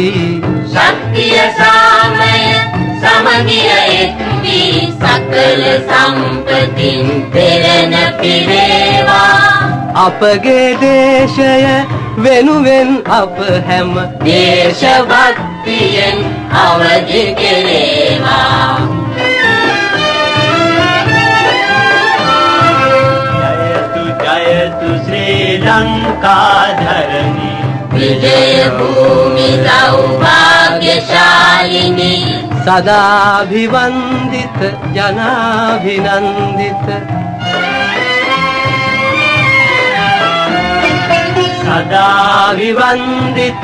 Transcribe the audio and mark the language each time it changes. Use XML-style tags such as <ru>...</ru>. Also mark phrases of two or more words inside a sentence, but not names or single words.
<si>ශක්තිය සාමය සමගිය එක් වී සකල සම්පතින් පෙරණ පිරේවා අපගේ දේශය වෙනුවෙන් අප හැම දේශභක්තියෙන් අවදි කෙරේවා</si> <sa>जयतु श्रीलंका धरणी विजय भूमि सौभाग्यशालिनी सदाभिवन्दित जनाभिनन्दित सदाभिवन्दित</sa>